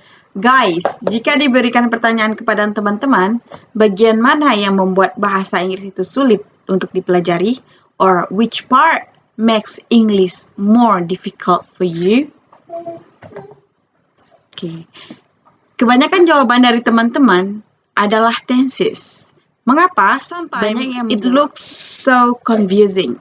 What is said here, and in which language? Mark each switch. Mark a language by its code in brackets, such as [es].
[id] Guys, jika diberikan pertanyaan kepada teman-teman, bagian mana yang membuat bahasa Inggris itu sulit untuk dipelajari? [en] Or which part makes English more difficult for you? [id] Oke. Kebanyakan jawaban dari teman-teman adalah tenses. Mengapa? [en] Sometimes it looks so confusing.